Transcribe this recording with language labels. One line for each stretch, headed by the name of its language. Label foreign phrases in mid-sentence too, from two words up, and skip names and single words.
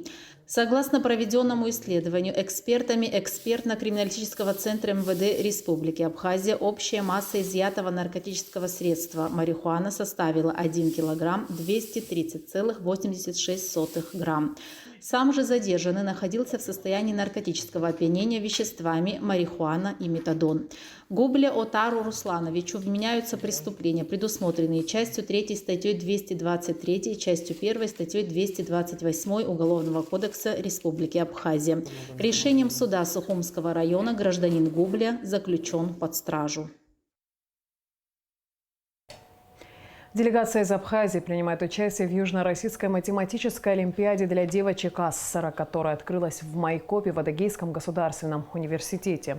Russian: Согласно проведенному исследованию экспертами экспертно-криминалистического центра МВД Республики Абхазия, общая масса изъятого наркотического средства марихуана составила 1 килограмм 230,86 грамм. Сам же задержанный находился в состоянии наркотического опьянения веществами марихуана и метадон. Губля Отару Руслановичу вменяются преступления, предусмотренные частью 3 статьей 223, частью 1 статьей 228 Уголовного кодекса Республики Абхазия. Решением суда Сухумского района гражданин Губля заключен под стражу. Делегация из Абхазии принимает участие в Южно-Российской математической олимпиаде для девочек Ассара, которая открылась в Майкопе в Адыгейском государственном университете.